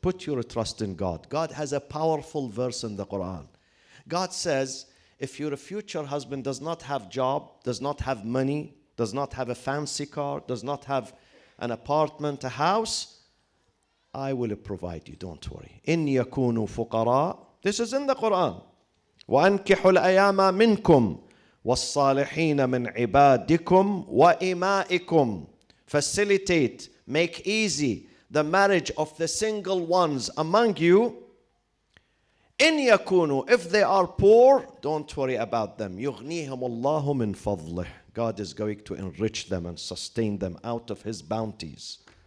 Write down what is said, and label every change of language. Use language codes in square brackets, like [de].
[en] Put your trust in God. God has a powerful verse in the Quran. God says, if your future husband does not have job, does not have money, does not have a fancy car, does not have an apartment, a house, I will provide you. Don't worry. [ar] إن يكونوا فقراء. [en] This is in the Quran. [ar] وأنكحوا الأيام منكم والصالحين من عبادكم وإمائكم. [en] Facilitate, make easy the marriage of the single ones among you. [ar] إن يكونوا, [en] if they are poor, don't worry about them. [ar] يغنيهم الله من فضله. [en] God is going to enrich them and sustain them out of His bounties.